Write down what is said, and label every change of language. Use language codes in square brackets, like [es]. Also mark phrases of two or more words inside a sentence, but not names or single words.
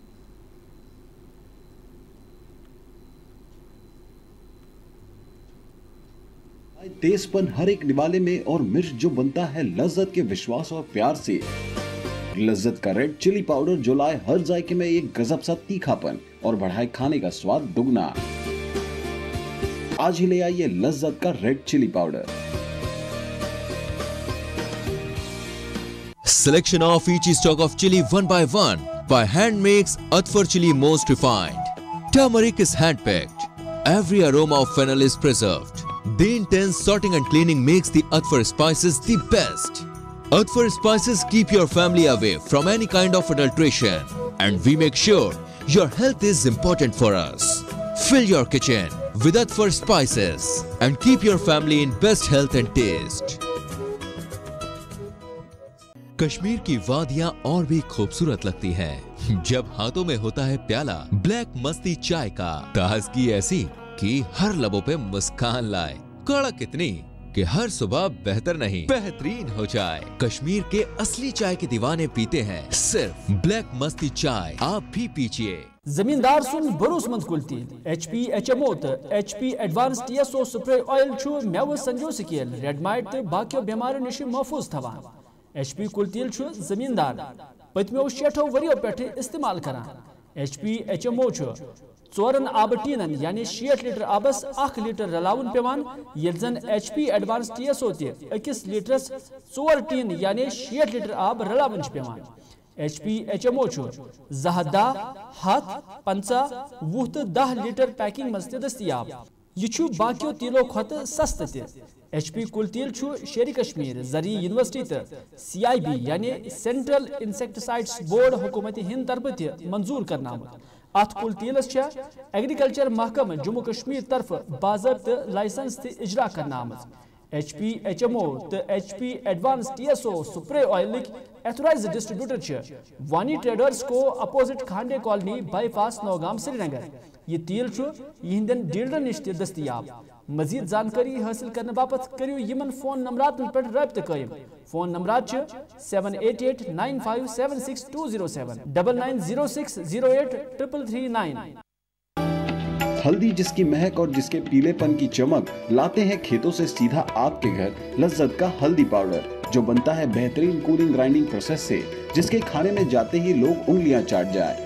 [hi] तेजपन हर एक निवाले में और मिर्च जो बनता है लज्जत के विश्वास और प्यार से। लज्जत का [en] red chili powder [hi] जो लाए हर जायके में एक गजब सा तीखापन और बढ़ाए खाने का स्वाद दुगना। आज ही ले आइए लज्जत का [en] red chili powder. Selection of each stock of chili one by one by hand makes Atfar chili most refined. Turmeric is hand picked. Every aroma of fennel is preserved. The intense sorting and cleaning makes the Atfar spices the best. Atfar spices keep your family away from any kind of adulteration, and we make sure your health is important for us. Fill your kitchen with Atfar spices and keep your family in best health and taste. [hi] कश्मीर की वादियां और भी खूबसूरत लगती हैं जब हाथों में होता है प्याला ब्लैक मस्ती चाय का। ताजगी ऐसी कि हर लबों पे मुस्कान लाए, कड़क इतनी कि हर सुबह बेहतर नहीं बेहतरीन हो जाए। कश्मीर के असली चाय के दीवाने पीते हैं सिर्फ ब्लैक मस्ती चाय, आप भी पीजिए। [ks] जमींदार सुन भरोसमंद कुल्ती HP HMO तो HP एडवांस TSO [en] spray oil [ks] छु मेव संजो [en] scale red mite [ks] तो बाकियों बीमारियों निश महफूज थवान। HP कुल्तील छु जमींदार पतमो 60 वरियों पे इस्तेमाल करान। HP HMO छु 4 आब टीनन यानी 60 लीटर आबस 1 लीटर रलावन पेवान, ये जन HP एडवांस TSO ते 1 लीटरस 4 टीन यानी 60 लीटर आब रलावन पेवान। HP HMO छु जहदा हाथ 50 वुह 10 लीटर पैकिंग मज दस्तियाब। यह छु बाकियों तीलों खत सस्त ते। HP कुल्तील छु शेरी कश्मीर जरी यूनिवर्सिटी तो CIB यानी [en] Central Insecticides Board [ks] हुकूमत हिंद तरफ ते मंजूर करना। अत कुल्तीलस एग्रीकल्चर महकम जम्मू कश्मीर तरफ बाज़ाब्त लाइसेंस ते इजरा करना। HP HMO तो HP एडवांस TSO [en] spray oil authorized distributor [ks] वानी ट्रेडर्स को अपोजिट खांडे कॉलोनी बाईपास नौगाम श्रीनगर। ये तेल यहंदन डीलर निश दस्तियाब। मजीद जानकारी हासिल करने बापत करियो यमन फोन नंबरात पे रब्त कायम। फोन नंबरात 7895762007 9906083339। [hi] हल्दी जिसकी महक और जिसके पीलेपन की चमक लाते हैं खेतों से सीधा आपके घर लज्जत का हल्दी पाउडर जो बनता है बेहतरीन [en] cooling grinding process [hi] से, जिसके खाने में जाते ही लोग उंगलियां चाट जाए।